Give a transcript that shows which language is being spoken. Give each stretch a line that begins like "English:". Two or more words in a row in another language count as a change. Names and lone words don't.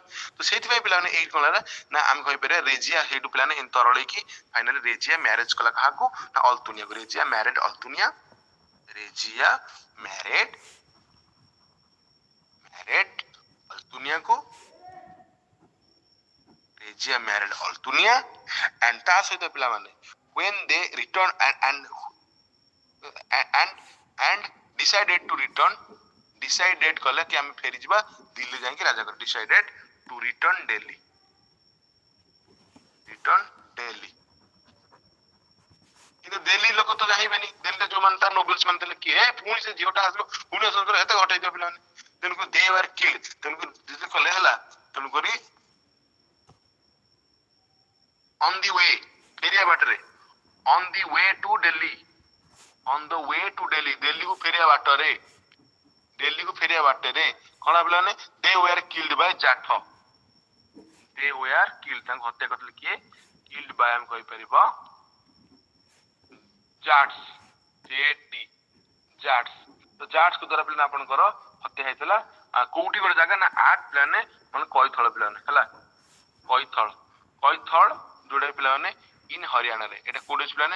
Odia: ତ ସେଇଥିପାଇଁ ପିଲାମାନେ ଏଇ କଣ ହେଲା ନା ଆମେ କହିପାରିବା ରେଜିଆ ହେଇଠୁ ପିଲାମାନେ ଏମିତି ତରଳେଇକି ଫାଇନାଲି ରେଜିଆ ମ୍ୟାରେଜ କଲା କାହାକୁ? ନା ଅଲତୁନିଆକୁ। ରେଜିଆ ମ୍ୟାରେଡ ଅଲତୁନିଆ। ରେଜିଆ ମ୍ୟାରେଡ ଅଲତୁନିଆକୁ। ରେଜିଆ ମ୍ୟାରେଡ ଅଲତୁନିଆ and ତା ସହିତ ପିଲାମାନେ
English: when they return and decided to return,
Odia: decided କଲେ କି ଆମେ ଫେରିଯିବା ଦିଲ୍ଲୀ ଯାଇକି ରାଜା କରି
English: decided to return Delhi।
Odia: କିନ୍ତୁ ଦିଲ୍ଲୀ ଲୋକ ତ ଚାହିଁବେନି। ଦିଲ୍ଲୀରେ ଯୋଉମାନେ ତାର ନୋବେଲ୍ସ ମାନେ ଥିଲେ କିଏ ପୁଣି ସେ ଝିଅଟା ଆସିବ ପୁଣି ଏତେ ଘଟାଇଥିବ ପିଲାମାନେ। ତେଣୁକରି
English: they were killed।
Odia: ତେଣୁକରି କଲେ ହେଲା। ତେଣୁକରି
English: on the way
Odia: ଫେରିବା ବାଟରେ
English: on the way to Delhi
Odia: ଦିଲ୍ଲୀକୁ ଫେରିବା ବାଟରେ କଣ ପିଲାମାନେ
English: they were killed by
Odia: ଜାଠ। ତାଙ୍କୁ ହତ୍ୟା କରିଥିଲେ କିଏ?
English: killed by
Odia: ଆମେ କହିପାରିବ ଜାଟ୍ସ। ତ ଜାଟ୍ସଙ୍କ ଦ୍ୱାରା ପିଲାମାନେ ଆପଣଙ୍କର ହତ୍ୟା ହେଇଥିଲା। କୋଉଠି ଗୋଟେ ଜାଗା ନା ଆଟ ପିଲାମାନେ ମାନେ କଇଥଳ ପିଲାମାନେ ହେଲା। କଇଥଳ ଯୋଉଟା ପିଲାମାନେ ଇନ ହରିୟାଣାରେ। ଏଟା କୋଉଠି ଅଛି ପିଲାମାନେ?